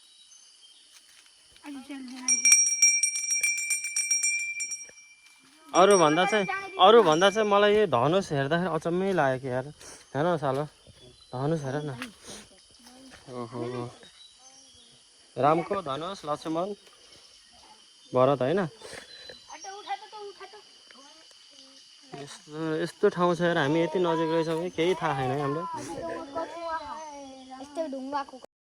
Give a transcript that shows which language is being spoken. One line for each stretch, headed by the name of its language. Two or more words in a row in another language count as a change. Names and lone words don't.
Nepali: अरू भन्दा चाहिँ मलाई यो धनुष हेर्दाखेरि अचम्मै लाग्यो यार हेर न सालो धनुष हेर न ओहो रामको धनुष लक्ष्मण भरत होइन यस्तो ठाउँ छ यार हामी यति नजिक रहेछौँ कि केही थाहा छैन है हामीलाई यस्तो ढुङ्गाको